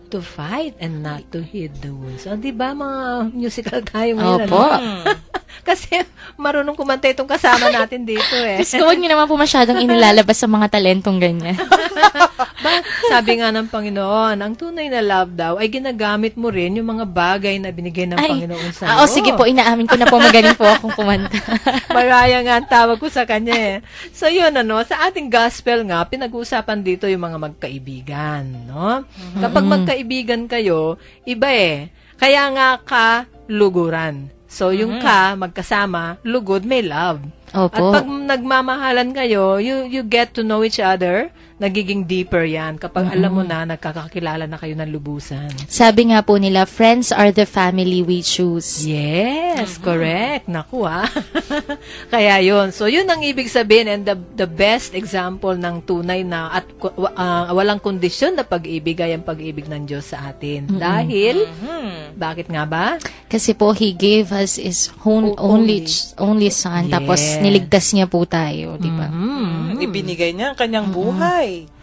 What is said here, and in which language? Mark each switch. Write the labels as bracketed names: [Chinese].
[English] To fight and not to hid the wounds. [Filipino] O, di ba mga musical tayo ngayon? Opo. Kasi marunong kumanta itong kasama natin dito Diyos ko, huwag niyo naman po masyadong inilalabas sa mga talentong ganyan. Sabi nga ng Panginoon, ang tunay na love daw ay ginagamit mo rin yung mga bagay na binigay ng Panginoon sa iyo. Sige po, inaamin ko na po, magaling po akong kumanta. Maraya nga ang tawag ko sa kanya So yun sa ating gospel nga, pinag-uusapan dito yung mga magkaibigan, no? Kapag magkaibigan kayo, iba Kaya nga ka luguran. So yung ka, magkasama, lugod, may love. Opo. At pag nagmamahalan kayo, [English] you get to know each other, [Filipino] nagiging deeper yan kapag alam mo na, nagkakakilala na kayo ng lubusan. Sabi nga po nila, [English] friends are the family we choose. Yes, correct. [Filipino] Naku Kaya yun. So yun ang ibig sabihin [English] and the best example [Filipino] ng tunay na at walang kondisyon na pag-ibig ay ang pag-ibig ng Diyos sa atin. Dahil, bakit nga ba? Kasi po, [English] He gave us His only Son. Yes. [Filipino] Tapos, niligtas niya po tayo, di ba? Ibinigay niya ang kanyang buhay.